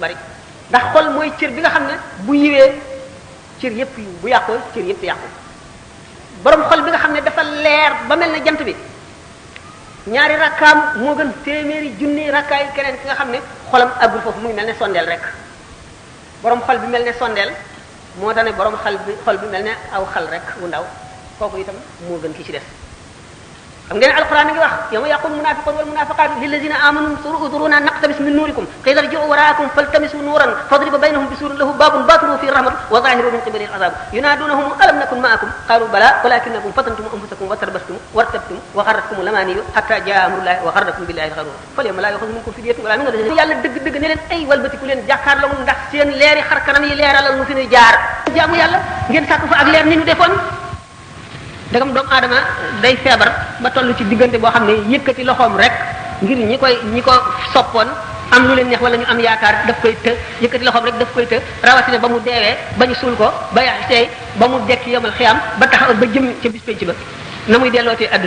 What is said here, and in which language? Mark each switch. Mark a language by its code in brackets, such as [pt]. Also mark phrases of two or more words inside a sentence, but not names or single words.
[wo] bari ndax xol mooy cër bi nga xam ne bu yiwee cër yépp yu bu yàqoo cër yépp yàqu borom xol bi nga xam ne dafa leer ba mel ne jant bi ñaari rakkaam moo gën téeméeri junni rakkaay keneen ki nga xam ne xolam àggul foofu mu ngi mel ne sondeel rek borom xol bi mel ne sondeel moo tax ne borom xol bi mel ne aw xal rek wu ndaw kooku itam moo gën ki ci des xam ngeen alquran ngi wax [ar] يوم يقول المنافقون والمنافقات للذين آمنوا انظرونا نقتبس من نوركم قيل ارجعوا وراءكم فالتمسوا نورا فضرب بينهم بسور له باب باطنه فيه الرحمة وظاهره من قبله العذاب ينادونهم ألم نكن معكم قالوا بلى ولكنكم فتنتم أنفسكم وتربصتم وارتبتم وغرتكم الأماني حتى جاء أمر الله وغركم بالله الغرور فاليوم لا يؤخذ منكم فدية ولا من الذين [wo] yàlla dëgg-dëgg ne leen ay walbatiku leen jàkkaarloo ndax seen leeri xar kanam yi leeralal mu fi ñu jaar jaamu yàlla ngeen sàkk fa ak leer ni ñu defoon dagam doomu aadama day feebar ba toll ci diggante boo xam ne yëkkati loxoom rek ngir ñi ko soppoon am lu leen neex wala ñu am yaakaar daf koy të yëkkati loxoom rek daf koy të rawatina ba mu deewee ba ñu suul ko ba yaxtey ba mu dekk yomal xiyam ba tax ba jëm ca bis penc ba na muy dellootee adduna